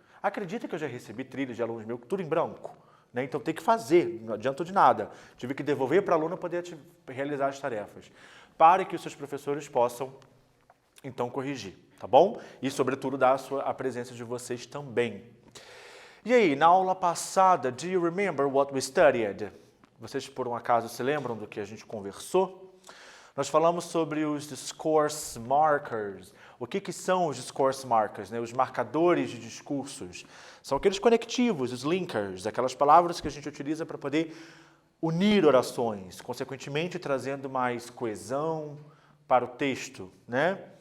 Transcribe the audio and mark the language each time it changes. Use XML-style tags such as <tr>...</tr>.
<pt>Acredita que eu já recebi trilhas de alunos meus, tudo em branco, né? Então tem que fazer, não adianta de nada. Tive que devolver para o aluno poder realizar as tarefas, para que os seus professores possam, então, corrigir, tá bom? E, sobretudo, dar a presença de vocês também. E aí, na aula passada,</pt> <en>do you remember what we studied?</en> <pt>Vocês, por um acaso, se lembram do que a gente conversou? Nós falamos sobre os discourse markers. O que são os discourse markers, né? Os marcadores de discursos. São aqueles conectivos, os linkers, aquelas palavras que a gente utiliza para poder unir orações, consequentemente trazendo mais coesão para o texto, né?</pt>